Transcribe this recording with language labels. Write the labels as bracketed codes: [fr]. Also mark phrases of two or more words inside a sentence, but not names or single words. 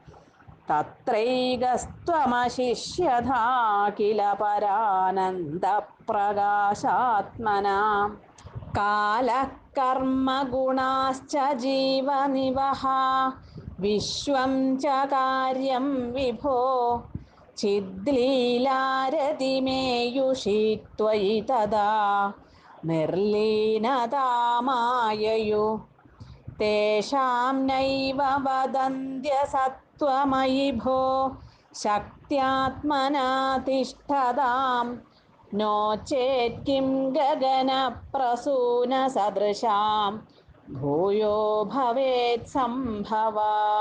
[sa] തത്രൈകസ്ത്വമശിഷ്യഥാ കില പരാനന്ദപ്രകാശാത്മനാ കാലഃ കർമ്മ ഗുണാശ്ച ജീവനിവഹ വിശ്വം ച കാര്യം വിഭോ ചിദ്ലീലാരതിമേയുഷി ത്വയി തദാ നിർലീനതാമായയു തേഷാം നൈവ വദന്ത്യ സത് त्वमयि भो शक्त्यात्मना तिष्ठतां नो चेत् किं गगनप्रसूनसदृशां भूयो भवेत् सम्भवा।